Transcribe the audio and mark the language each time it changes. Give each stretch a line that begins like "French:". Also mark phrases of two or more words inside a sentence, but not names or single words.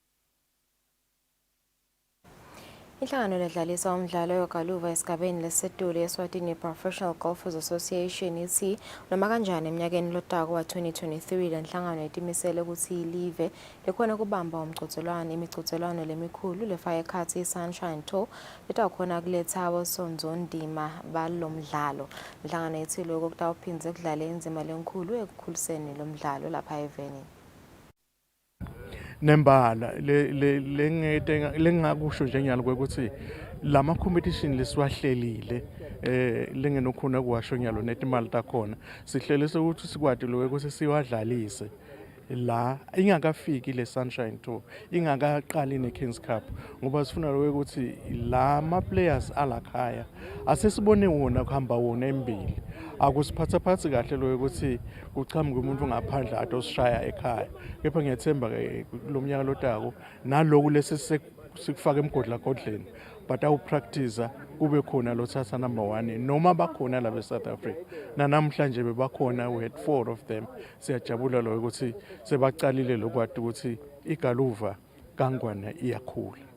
Swati: Inhlangano ledlalisa umdlalo yogaluva esigabeni lesetulu Eswatini Professional Golfers Association ithi noma kanjani eminyakeni lotako wa-2023 le nhlangano itimisele ukuthi ilive lekhona kubamba imicutselwano lemikhulu lefaka ekhatsi i-Sunshine Tour letawukhona kuletha abosonzondima balomdlalo. Inhlangano ithi lokho kutawuphindze kudlale indzima lenkulu ekukhuliseni lomdlalo lapha eveni. Nembala lengakusho njenjalo ukuthi lama competition lesiwahlelile lengenokhona kuwasho nyalo netimali takhona sihlelise ukuthi sikwati lo ukuthi siwadlalise la ingakafiki le Sunshine Tour ingakaqali ne Kings Cup ngoba sifuna lo ukuthi la ama players alakhaya asesibone wona kuhamba wona embili akusiphatha phansi kahle lo ukuthi kuchamuke umuntu ngaphandle atosishaya ekhaya kepha ngiyethemba ke lo mnyaka lotako naloku lesikufaka emgodla godleni but awu practice kube khona lothatha number 1 noma bakhona la be South Africa namhlanje bebakhona
English: we had 4 of them
Swati: siyajabula lo ukuthi sebacalile lokwati ukuthi igaluva kangwane iyakhula.